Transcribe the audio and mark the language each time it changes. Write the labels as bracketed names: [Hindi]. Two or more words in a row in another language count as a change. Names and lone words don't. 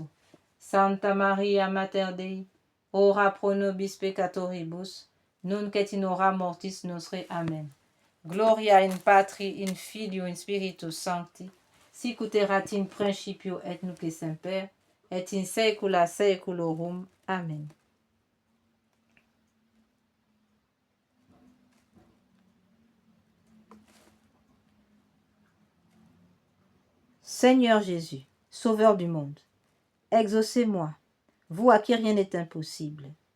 [Latin] Santa Maria, Mater Dei, ora pro nobis peccatoribus, nunc et in hora mortis nostre. Amen. Gloria in Patri, in Filio, in Spiritus Sancti, sic ut erat in principio et nunc et semper, et in saecula saeculorum. Amen. [French] Seigneur Jésus, Sauveur du monde, exaucez-moi, vous à qui rien n'est impossible.